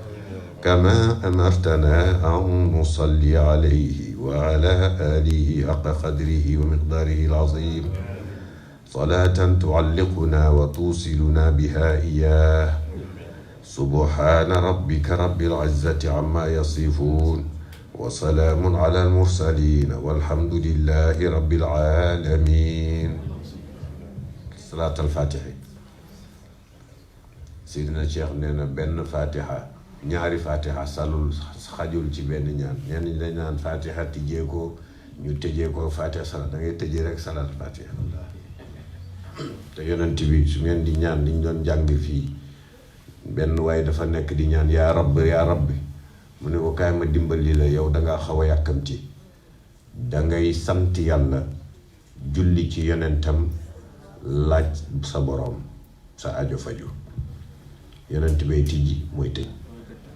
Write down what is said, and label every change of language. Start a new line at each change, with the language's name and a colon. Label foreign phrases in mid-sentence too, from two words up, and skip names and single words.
Arabic: وعلى آله حق قدره ومقداره العظيم صلاة تعلقنا وتوصلنا بها إياه سبحان ربك رب العزة عما يصفون وسلام على المرسلين والحمد لله رب العالمين. صلاة الفاتحة. سيدنا الشيخ نينا بن فاتحة
Wolof: ñaari fatiha salul xajul ci benn ñaan ñenn ñi dañ naan fatiha tijjee ko ñu tëjee ko fatiha salat da ngay tëjee rek salat fatiha te yonent bi su ngeen di ñaan liñ doon jàng fii benn waaye dafa nekk di ñaan
Arabic: يا ربي
Wolof: mu ne ko kaay ma dimbali la yow dangaa xaw a yàkkamti dangay sant yàlla julli ci yonentam laaj sa boroom sa ajo faju yonent bay tijji mooy tëj.